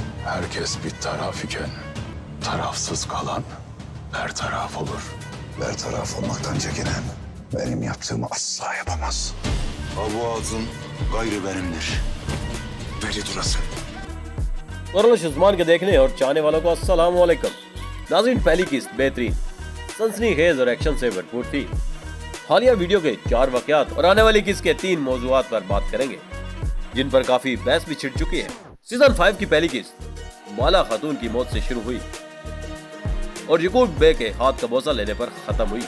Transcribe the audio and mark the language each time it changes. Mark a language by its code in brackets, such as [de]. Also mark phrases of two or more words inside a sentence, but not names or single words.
[tr] Herkes bir taraf iken tarafsız kalan bertaraf olur. Bertaraf olmaktan çekinen benim yaptığımı asla yapamaz. Bu ağzın gayrı benimdir. Deli durasın. [hi] कुरलिश उस्मान के देखने और चाहने वालों को [ar] السلام عليكم. [hi] नाज़रीन, पहली किस्त बेहतरीन, सनसनीखेज और एक्शन से भरपूर थी। हालिया वीडियो के 4 वाक़यात और आने वाली किस्त के 3 मौज़ूआत पर बात करेंगे, जिन पर काफ़ी बहस भी छिड़ चुकी है। सीजन 5 की पहली किस्त बाला खातून की मौत से शुरू हुई और यकूब बे के हाथ का बोसा लेने पर ख़त्म हुई।